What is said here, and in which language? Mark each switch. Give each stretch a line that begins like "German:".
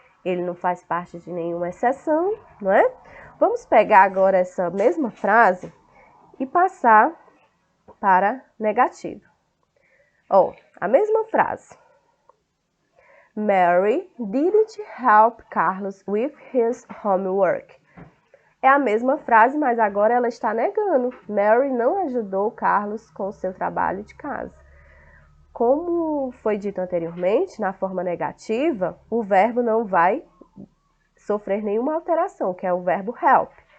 Portuguese: Ele não faz parte de nenhuma exceção, não é? Vamos pegar agora essa mesma frase e passar para negativa. Ó, a mesma frase.
English: Mary didn't help Carlos with his homework.
Portuguese: É a mesma frase, mas agora ela está negando. Mary não ajudou Carlos com o seu trabalho de casa. Como foi dito anteriormente, na forma negativa, o verbo não vai sofrer nenhuma alteração, que é o verbo help.